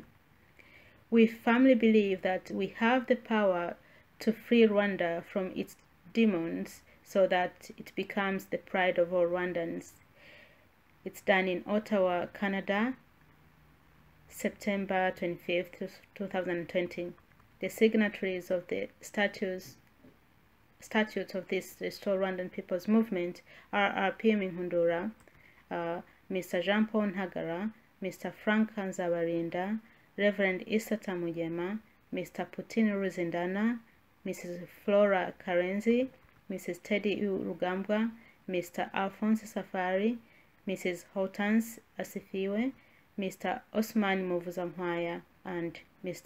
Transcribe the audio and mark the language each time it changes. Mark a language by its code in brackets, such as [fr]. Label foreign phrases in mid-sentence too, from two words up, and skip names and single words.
[en] We firmly believe that we have the power to free Rwanda from its demons so that it becomes the pride of all Rwandans. It's done in Ottawa, Canada, September 25th, 2020. The signatories of the statutes of this Restore Rwandan People's Movement are RRP Inkundura, Mr. Jean-Paul Ntagara, Mr. Frank Nzabarinda, Reverend Isata Mujema, Mr. Putin Ruzindana, Mrs. Flora Karenzi, Mrs. Teddy Urugambwa, Mr. Alphonse Safari, Mrs. Hortense Asifiwe, Mr. Osman Muvuzankwaya, and Mr.